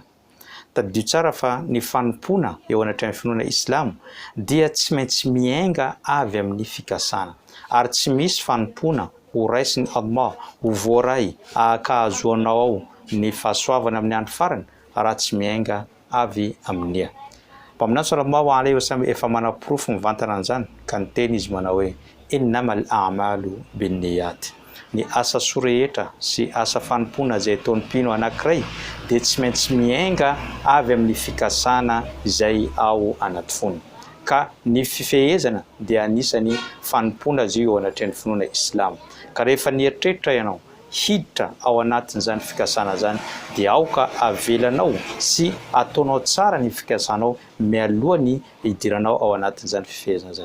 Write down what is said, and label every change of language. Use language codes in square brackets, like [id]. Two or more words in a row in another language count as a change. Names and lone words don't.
[mg] Tadidio tsara fa ny fanompona eo anatrehan'ny finoana Islamo dia tsy maintsy miainga avy amin'ny fikasana, ary tsy misy fanompona ho raisin'ny Allah ho voaray akahazoanao ao ny fahasoavana amin'ny andro farany raha tsy miainga avy amin'ia. Mpaminany [ar] صلى الله عليه وسلم [mg] efa manaporofo mivantana an'izany ka niteny izy manao hoe [ar] إنما الأعمال بالنيات. [mg] Ny asa soa rehetra sy asa fanompona izay ataon'ny mpino anankiray dia tsy maintsy miainga avy amin'ny fikasana izay ao anaty fony. Ka ny fifehezana dia anisany fanompona izy io ao anatrehan'ny finoana Islam. Ka rehefa nieritreritra ianao hiditra ao anatin'izany fikasana zany dia aoka avelanao sy ataonao tsara ny fikasanao mialohan'ny hidiranao ao anatin'izany fifehezana zany.